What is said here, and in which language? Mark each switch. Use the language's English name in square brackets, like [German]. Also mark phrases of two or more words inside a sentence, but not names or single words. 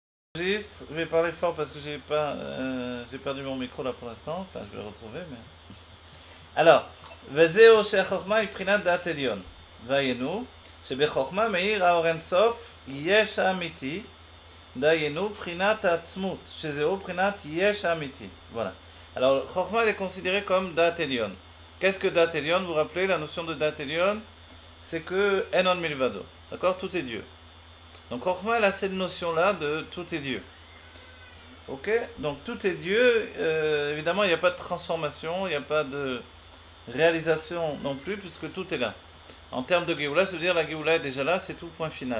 [French] J'enregistre, je vais parler fort parce que j'ai perdu mon micro là pour l'instant. Enfin, je vais le retrouver, mais. Alors, [Hebrew] וזהו שהחוכמה היא בחינת דעת עליון. והיינו, שבחוכמה מאיר האור אינסוף יש האמיתי, דהיינו בחינת העצמות, שזהו בחינת יש האמיתי. [French] Voilà. Alors, חוכמה elle est considérée comme [Hebrew] דעת עליון. [French] Qu'est-ce que [Hebrew] דעת עליון? [French] Vous vous rappelez la notion de [Hebrew] דעת עליון? [French] C'est que [Hebrew] אין עוד מלבדו. [French] D'accord? Tout est Dieu. Donc, חוכמה elle a cette notion-là de tout est Dieu. Ok, donc tout est Dieu. Évidemment, il n'y a pas de transformation, il n'y a pas de réalisation non plus, puisque tout est là. En termes de Géoula, ça veut dire la Géoula est déjà là, c'est tout, point final.